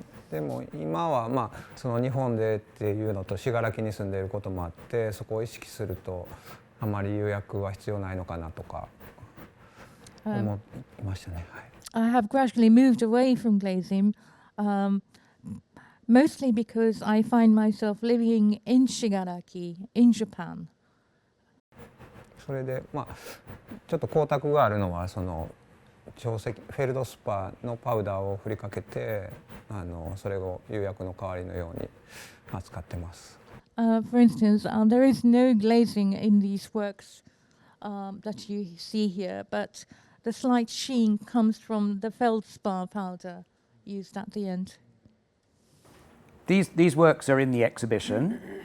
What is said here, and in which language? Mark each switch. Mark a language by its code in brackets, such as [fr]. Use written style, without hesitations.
[ja] でも今はその日本でっていうのと信楽に住んでいることもあって、そこを意識するとあまり釉薬は必要ないのかなとか思いましたね。 [en] I have gradually moved away from glazing, mostly because I find myself living in Shigaraki, in Japan. [ja] それでちょっと光沢があるのはその長石フェルドスパのパウダーを振りかけてそれを釉薬の代わりのように扱ってます。 [en] For instance, there is no glazing in these works that you see here, but the slight sheen comes from the feldspar powder used at the end. These works are in the exhibition.